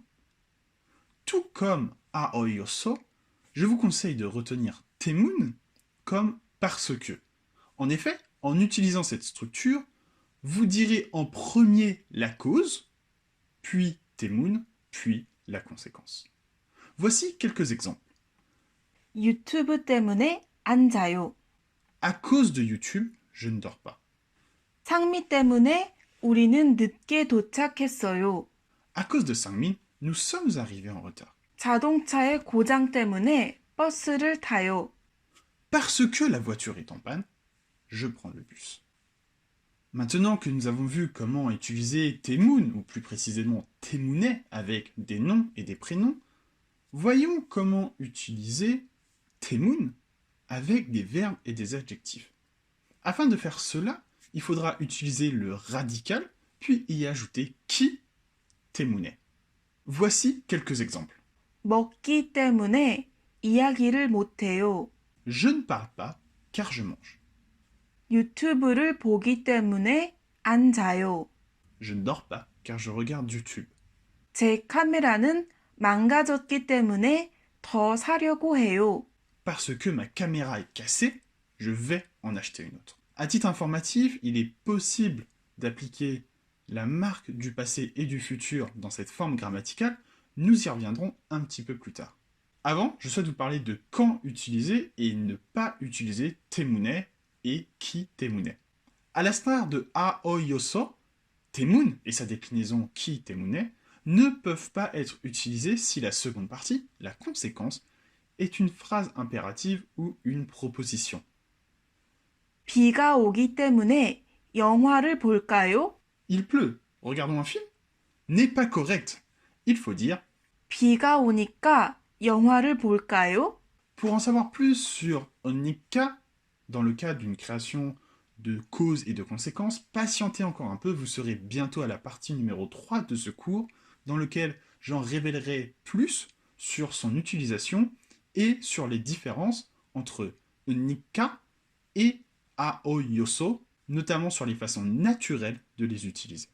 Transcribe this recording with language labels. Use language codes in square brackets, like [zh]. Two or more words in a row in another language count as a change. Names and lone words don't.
[fr] Tout comme aoyoso, je vous conseille de retenir Taemun comme parce que. En effet, en utilisant cette structure, vous direz en premier la cause, puis Taemun, puis la conséquence. Voici quelques exemples. [ko] 유튜브 때문에 안 자요. [fr] À cause de YouTube, je ne dors pas. [ko] 상미 때문에 우리는 늦게 도착했어요. [fr] À cause de Sangmin, nous sommes arrivés en retard. [ko] 자동차의 고장 때문에 버스를 타요. [fr] Parce que la voiture est en panne, je prends le bus. Maintenant que nous avons vu comment utiliser Taemun, ou plus précisément Taemunais, avec des noms et des prénoms, voyons comment utiliser Taemun avec des verbes et des adjectifs. Afin de faire cela, il faudra utiliser le radical, puis y ajouter [ko] 기 때문에. [fr] Voici quelques exemples. [ko] 먹기 때문에 이야기를 못해요. [fr] Je ne parle pas car je mange. [ko] 유튜브를 보기 때문에 안 자요. [fr] Je ne dors pas car je regarde YouTube. [ko] 제 카메라는 망가졌기 때문에 더 사려고 해요. [fr] Parce que ma caméra est cassée, je vais en acheter une autre. À titre informatif, il est possible d'appliquer la marque du passé et du futur dans cette forme grammaticale. Nous y reviendrons un petit peu plus tard. Avant, je souhaite vous parler de quand utiliser et ne pas utiliser Taemunais et [ko] 기 때문에. [fr] À l'instar de aoyoso, Taemun et sa déclinaison [ko] 기 때문에 [fr] ne peuvent pas être utilisés si la seconde partie, la conséquence, est une phrase impérative ou une proposition. [ko] 비가 오기 때문에 영화를 볼까요? [fr] Il pleut, regardons un film, n'est pas correct. Il faut dire [ko] 비가 오니까 영화를 볼까요? [fr] pour en savoir plus sur onika, dans le cas d'une création de causes et de conséquences, patientez encore un peu, vous serez bientôt à la partie numéro 3 de ce cours, dans lequel j'en révélerai plus sur son utilisation et sur les différences entre onika et aoyoso, notamment sur les façons naturelles de les utiliser.